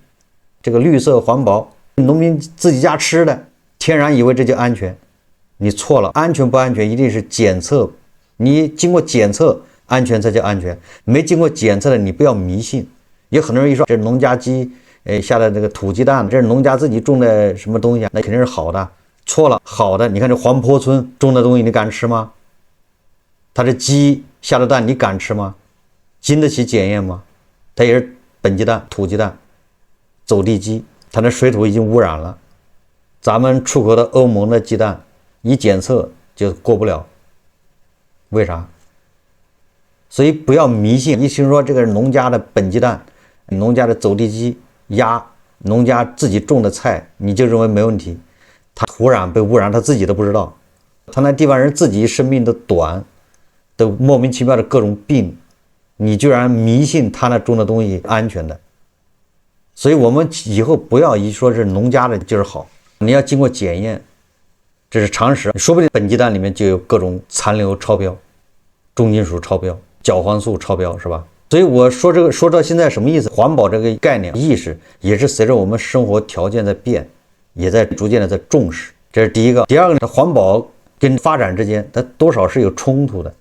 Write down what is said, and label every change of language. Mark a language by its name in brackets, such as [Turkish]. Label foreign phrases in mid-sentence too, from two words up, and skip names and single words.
[Chinese] 這個綠色環保，農民自己家吃的，天然以為這就安全，你錯了，安全不安全一定是檢測，你經過檢測。安全才叫安全，沒經過檢測的你不要迷信。有很多人一說這是農家雞，下的這個土雞蛋，這是農家自己種的什麼東西啊？那肯定是好的。錯了，好的，你看這黃坡村種的東西，你敢吃嗎？它這雞下的蛋你敢吃嗎？經得起檢驗嗎？它也是本雞蛋、土雞蛋、走地雞，它那水土已經污染了。咱們出口的歐盟的雞蛋一檢測就過不了，為啥？所以不要迷信，一聽說這個是農家的本雞蛋、農家的走地雞、鴨、農家自己種的菜，你就認為沒問題。他土壤被污染，他自己都不知道。他那地方人自己生命都短，都莫名其妙的各種病，你居然迷信他那种的東西安全的。所以我们以後不要一说是农家的就是好，你要经過检驗，這是常識。說不定本雞蛋裡面就有各種殘留超標、重金屬超標、角黃素超標，是吧？所以我說這個說到現在什麼意思？環保這個概念意識也是隨着我們生活條件在變，也在逐漸的在重視。這是第一個。第二個呢，環保跟發展之間它多少是有衝突的。